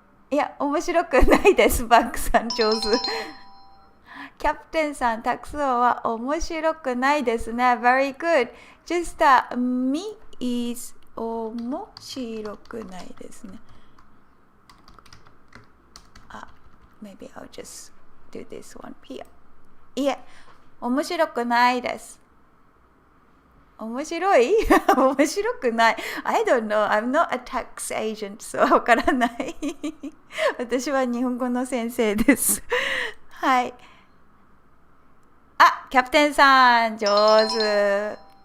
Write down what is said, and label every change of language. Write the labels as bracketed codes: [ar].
[ja] いや、面白くないです。バックさん、上手。キャプテンさん、タクソーは面白くないですね。 [en] Very good. Just me is [ja] 面白くないですね。 [en] Maybe I'll just do this one here. [ja] いえ、面白くないです。面白い面白くない。 [en] I don't know. I'm not a tax agent, so わからない。 [ja] 私は日本語の先生です。はい。あ、キャプテンさん、上手。